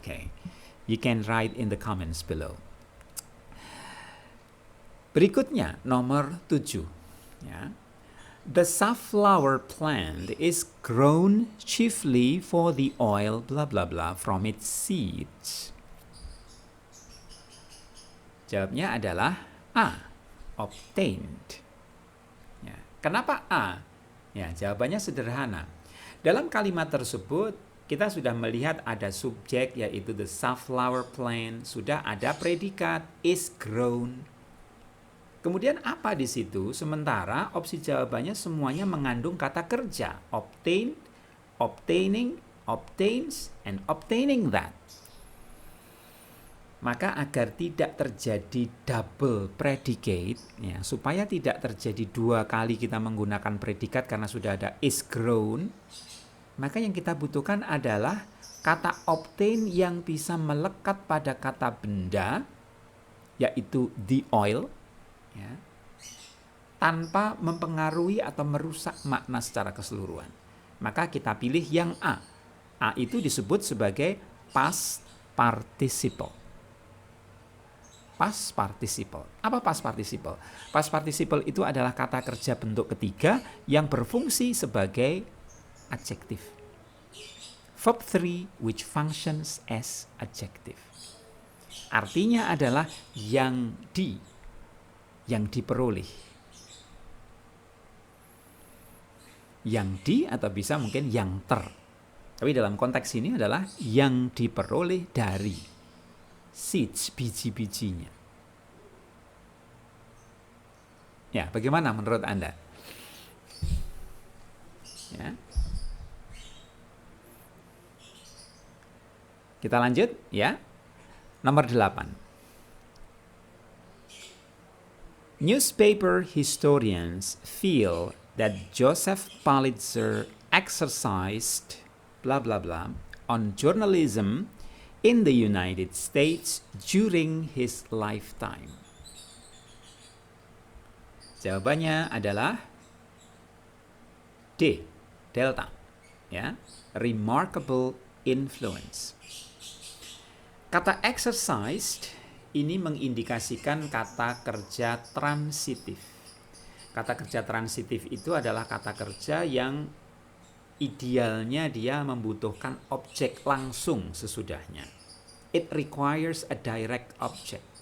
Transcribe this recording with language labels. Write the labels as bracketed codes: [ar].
[en] Okay, you can write in the comments below. [id] Berikutnya nomor 7. [en] Ya. The safflower plant is grown chiefly for the oil blah blah blah from its seeds. [id] Jawabnya adalah A, obtained. Ya. Kenapa A? Ya, jawabannya sederhana. Dalam kalimat tersebut kita sudah melihat ada subjek yaitu the safflower plant, sudah ada predikat is grown. Kemudian apa di situ? Sementara opsi jawabannya semuanya mengandung kata kerja. [en] Obtained, obtaining, obtains, and obtaining that. [id] Maka agar tidak terjadi double predicate, ya, supaya tidak terjadi 2 kali kita menggunakan predikat karena sudah ada is grown, maka yang kita butuhkan adalah kata obtain yang bisa melekat pada kata benda, yaitu the oil, ya, tanpa mempengaruhi atau merusak makna secara keseluruhan. Maka kita pilih yang A. A itu disebut sebagai past participle. Past participle. Apa past participle? Past participle itu adalah kata kerja bentuk ketiga yang berfungsi sebagai adjective. [en] Verb 3 which functions as adjective. [id] Artinya adalah yang diperoleh. Yang di atau bisa mungkin yang ter. Tapi dalam konteks ini adalah yang diperoleh dari seeds, biji-bijinya. Ya, bagaimana menurut Anda? Ya. Kita lanjut, ya. Nomor 8. [en] Newspaper historians feel that Joseph Pulitzer exercised blah blah blah on journalism in the United States during his lifetime. [id] Jawabannya adalah D, delta, ya, remarkable influence. Kata exercised ini mengindikasikan kata kerja transitif. Kata kerja transitif itu adalah kata kerja yang idealnya dia membutuhkan objek langsung sesudahnya. [en] It requires a direct object.